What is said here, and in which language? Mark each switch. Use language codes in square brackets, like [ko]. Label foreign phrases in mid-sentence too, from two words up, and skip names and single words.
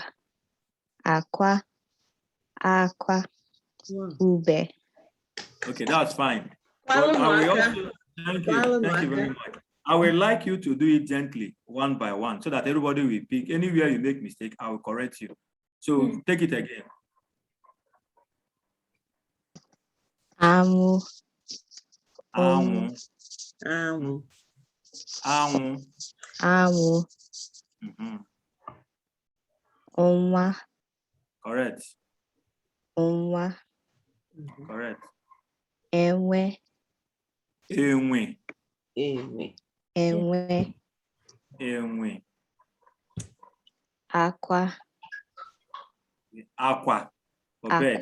[ig] Aqua. Aqua. Ube. [en] Okay, that's fine. But I will also, thank you very much. I would like you to do it gently, one by one, so that everybody will pick. Anywhere you make mistake, I will correct you. So take it again. [ig] Amu. Amu. Amu. Amu. Amu. Onwa. [en] Correct. [ig] Onwa. [en] Correct. [ig] Enwe. Enwe. Enwe. Enwe. Enwe. Aqua. Aqua. [en] For birds.